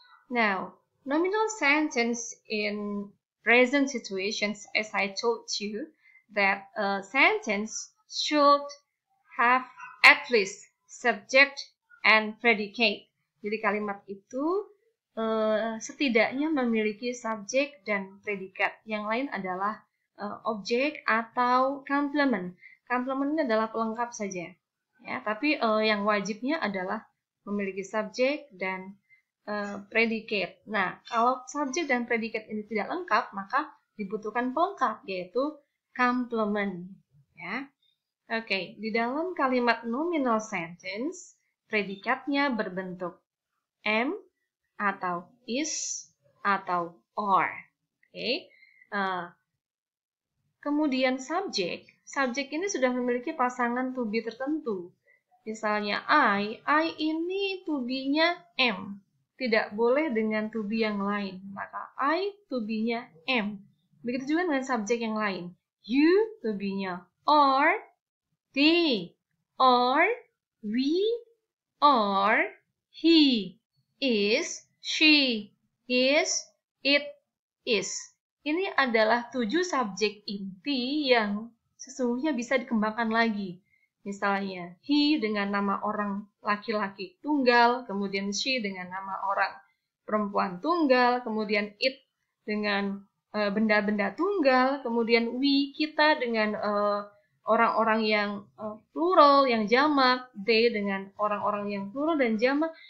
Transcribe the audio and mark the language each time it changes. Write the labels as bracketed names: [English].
[English] Now, nominal sentence in present situations, as I told you, that a sentence should have at least subject and predicate. [Indonesian] Jadi kalimat itu setidaknya memiliki subjek dan predikat. Yang lain adalah objek atau complement. Complement ini adalah pelengkap saja. Ya, tapi yang wajibnya adalah memiliki subjek dan predikat. Nah, kalau subjek dan predikat ini tidak lengkap, maka dibutuhkan pelengkap, yaitu complement. Ya. Oke, di dalam kalimat nominal sentence, predikatnya berbentuk am, atau is, atau are. Oke. Kemudian subjek ini sudah memiliki pasangan to be tertentu. Misalnya I ini to be-nya am. Tidak boleh dengan to be yang lain. Maka I to be-nya am. Begitu juga dengan subjek yang lain. You to be-nya are, [English] they are, we are, he is, she is, it is. [Indonesian] Ini adalah 7 subjek inti yang sesungguhnya bisa dikembangkan lagi. Misalnya, he dengan nama orang laki-laki tunggal, kemudian she dengan nama orang perempuan tunggal, kemudian it dengan benda-benda tunggal, kemudian we, kita dengan orang-orang yang plural, yang jamak, they dengan orang-orang yang plural dan jamak.